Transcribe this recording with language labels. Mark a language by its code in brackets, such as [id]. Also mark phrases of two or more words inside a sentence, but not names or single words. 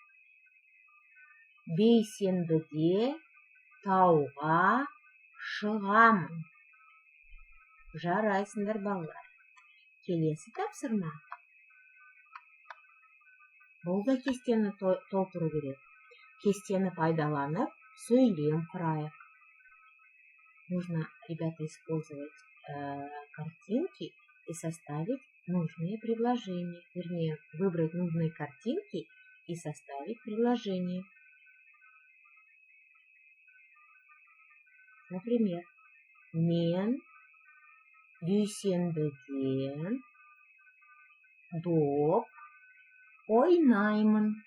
[kk] Бейсенбіде тауға шығамын. Жарайсыңдар, балалар. Келесі тапсырма. Бұл да кестені толтыру керек. Кестені пайдаланып, сөйлем құрайық. [ru] Нужно, ребята, использовать картинки и составить нужные предложения. Вернее, выбрать нужные картинки и составить предложение. Например, [kk] мен дүйсенбіден доп ойнаймын.